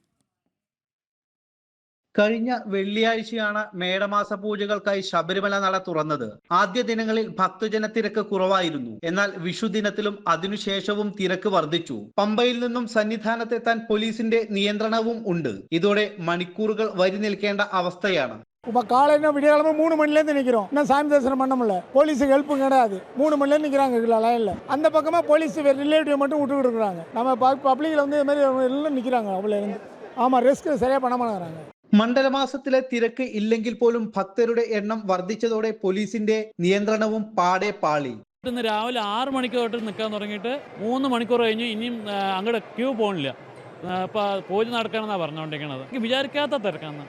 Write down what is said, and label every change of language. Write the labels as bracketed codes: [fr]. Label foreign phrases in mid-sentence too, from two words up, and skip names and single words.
[ml] കഴിഞ്ഞ വെള്ളിയാഴ്ചയാണ് മേടമാസ പൂജകൾക്കായി ശബരിമല നട തുറന്നത്. ആദ്യ ദിനങ്ങളിൽ ഭക്തജന തിരക്ക് കുറവായിരുന്നു. എന്നാൽ വിഷുദിനത്തിലും അതിനുശേഷവും തിരക്ക് വർദ്ധിച്ചു. പമ്പയിൽ നിന്നും സന്നിധാനത്തെത്താൻ പോലീസിന്റെ നിയന്ത്രണവും ഉണ്ട്. ഇതോടെ മണിക്കൂറുകൾ വരി നിൽക്കേണ്ട അവസ്ഥയാണ്. [ta] காலையில் விடியகாலமே 3 மணிலேருந்து நிற்கிறோம். இன்னும் சாமி தரிசனம் பண்ண முடியல. போலீஸுக்கு ஹெல்ப்பும் கிடையாது. 3 மணிலேருந்து நிற்கிறாங்க லைனில். அந்த பக்கமாக போலீஸ் ரிலேட்டிவ் மட்டும் விட்டுக்கிட்டு இருக்கிறாங்க. நம்ம பப்ளிக்கில் வந்து இதுமாதிரி எல்லாம் நிற்கிறாங்க. அவ்வளோ இருந்து ஆமாம் ரிஸ்க் சரியாக பண்ண மாட்டேங்கிறாங்க. [ml] മണ്ഡലമാസത്തിലെ തിരക്ക് ഇല്ലെങ്കിൽ പോലും ഭക്തരുടെ എണ്ണം വർദ്ധിച്ചതോടെ പോലീസിന്റെ നിയന്ത്രണവും പാടെ പാളി. ഇന്ന് രാവിലെ 6 മണിക്ക് തൊട്ട് നിൽക്കാൻ തുടങ്ങിയിട്ട് 3 മണിക്കൂർ കഴിഞ്ഞ് ഇനിയും അങ്ങോട്ട് ക്യൂ പോകണില്ല. ഇപ്പോൾ പൂജ നടക്കണമെന്നാണ് പറഞ്ഞുകൊണ്ടിരിക്കുന്നത്. എനിക്ക് വിചാരിക്കാത്ത തിരക്കാണ്.